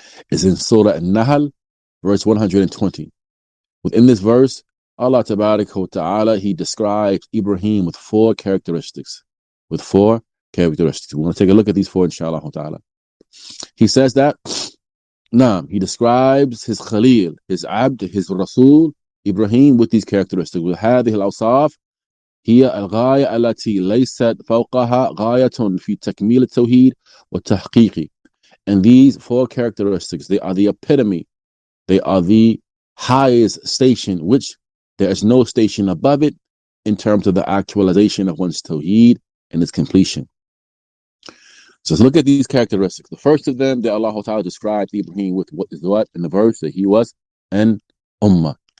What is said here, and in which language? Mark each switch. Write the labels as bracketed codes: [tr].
[en] It's in Surah An-Nahl, verse 120. Within this verse, Allah Tabaraka wa Ta'ala, he describes Ibrahim with 4 characteristics. With 4 characteristics. We want to take a look at these 4, inshallah ta'ala. He says that, he describes his Khalil, his Abd, his Rasul, Ibrahim with these characteristics. [ar] وهذه الأوصاف هي الغاية التي ليست فوقها غاية في تكميل التوحيد والتحقيق. [en] And these four characteristics, they are the epitome. They are the highest station, which there is no station above it in terms of the actualization of one's tawheed and its completion. So let's look at these characteristics. The first of them that Allah Ta'ala described Ibrahim with what is what in the verse, that he was an ummah.